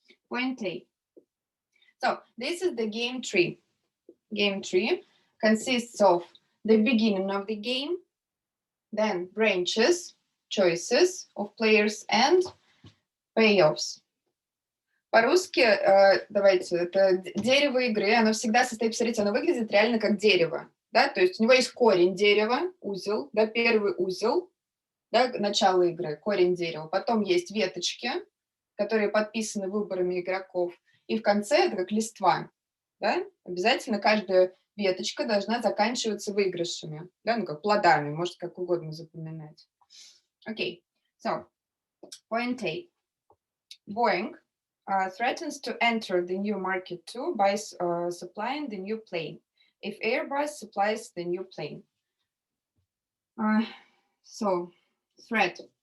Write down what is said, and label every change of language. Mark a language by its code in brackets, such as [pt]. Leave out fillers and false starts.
[en] Point A. So this is the game tree. Game tree consists of the beginning of the game, then branches, choices of players and payoffs. [ru] По-русски, давайте, это дерево игры, оно всегда состоит, посмотрите, оно выглядит реально как дерево, да, то есть у него есть корень дерева, узел, да, первый узел, да, начало игры, корень дерева, потом есть веточки, которые подписаны выборами игроков, и в конце это как листва, да, обязательно каждая веточка должна заканчиваться выигрышами, да, ну как плодами, может как угодно запоминать. [en] Okay, so, point A. Boeing threatens to enter the new market too by supplying the new plane, if Airbus supplies the new plane. So, threat.